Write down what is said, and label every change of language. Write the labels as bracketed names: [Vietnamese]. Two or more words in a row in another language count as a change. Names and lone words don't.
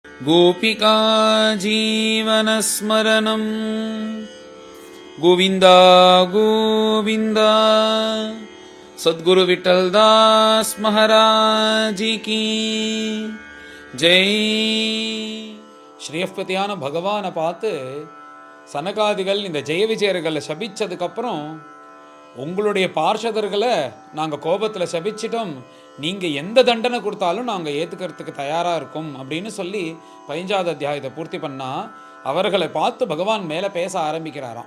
[Sanskrit] गोपिका जीवनस्मरणं गोविन्द गोविन्द। [Hindi] सद्गुरु विठलदास महाराज की जय। [Tamil] ஸ்ரீயப்பதியான பகவானை பார்த்து சனகாதிகள் இந்த ஜெய விஜயர்களை சபிச்சதுக்கப்புறம், உங்களுடைய பார்ஷதர்களை நாங்கள் கோபத்தில் சபிச்சிட்டோம், நீங்கள் எந்த தண்டனை கொடுத்தாலும் நாங்கள் ஏற்றுக்கிறதுக்கு தயாராக இருக்கோம் அப்படின்னு சொல்லி 15வது அத்தியாயத்தை பூர்த்தி பண்ணால், அவர்களை பார்த்து பகவான் மேலே பேச ஆரம்பிக்கிறாராம்.